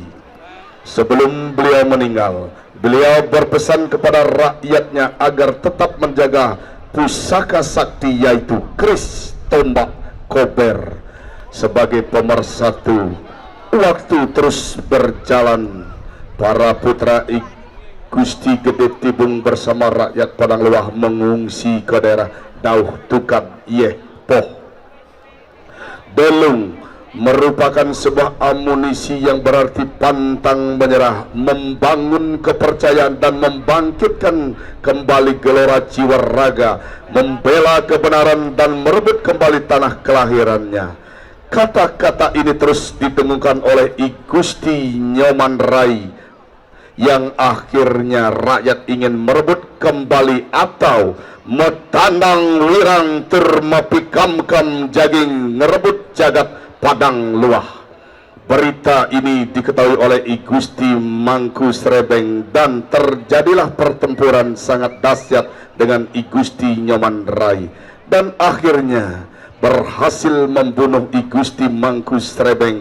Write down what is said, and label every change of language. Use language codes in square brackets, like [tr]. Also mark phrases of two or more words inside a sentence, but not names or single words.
[id] Sebelum beliau meninggal, beliau berpesan kepada rakyatnya agar tetap menjaga pusaka sakti, yaitu keris tombak kober sebagai pemersatu. Waktu terus berjalan, para putra I Gusti Gede Tibung bersama rakyat Padang Luah mengungsi ke daerah Dauh Tukad Yeh Poh. Delung merupakan sebuah amunisi yang berarti pantang menyerah, membangun kepercayaan dan membangkitkan kembali gelora jiwa raga, membela kebenaran dan merebut kembali tanah kelahirannya. Kata-kata ini terus didengungkan oleh I Gusti Nyoman Rai, yang akhirnya rakyat ingin merebut kembali atau [ban] metandang wirang termapi kam jaging ngerebut jagat [id] Padang Luah. Berita ini diketahui oleh I Gusti Mangku Srebeng dan terjadilah pertempuran sangat dahsyat dengan I Gusti Nyoman Rai, dan akhirnya berhasil membunuh I Gusti Mangku Srebeng.